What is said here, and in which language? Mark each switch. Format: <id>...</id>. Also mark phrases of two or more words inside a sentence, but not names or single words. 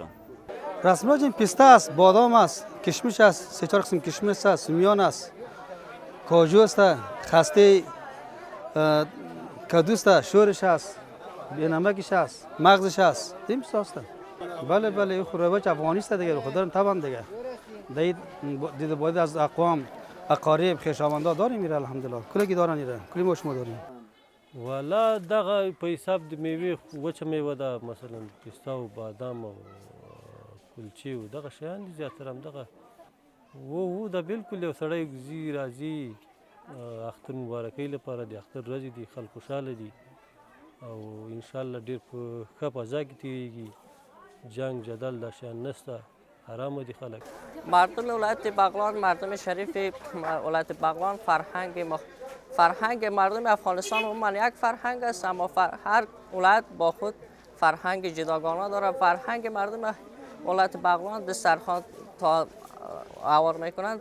<fa>رسم رواج پسته است، بادام است، کشمش است، سه چهار قسم کشمش است، سمیان است، کاجو است، خسته کدوست است، شورش است، بینمکش است، مغزش است. این است. بله این رواج افغانی است دیگه. خدا طبعا دیگه. دید باید از اقوام اقارب خویشاوندان داریم میره الحمدلله. کلی دارن میره. کلی ما شما داریم.</fa> <ps>والا دغه په حساب د میوې وچه میوه ده، مثلا پسته و بادام او کلچې و دغه شیان دي زیاتره همدغه و دا بالکل یو سړی ځي راځي اختر مبارکۍ لپاره د اختر ورځې دي، خلک خوشحاله دي او انشاءالله ډېر په ښه فضا کې تېرېږي. جنگ جدل دا شیان نشته، آرام دي خلک.</ps> <fa>مردم ولایت بغلان، مردم شریف ولایت بغلان فرهنگ مردم افغانستان عموما یک فرهنگ است، اما هر ولایت با خود فرهنگ جداگانه داره. فرهنگ مردم ولایت بغلان دسترخوان تا آور میکنند.</fa>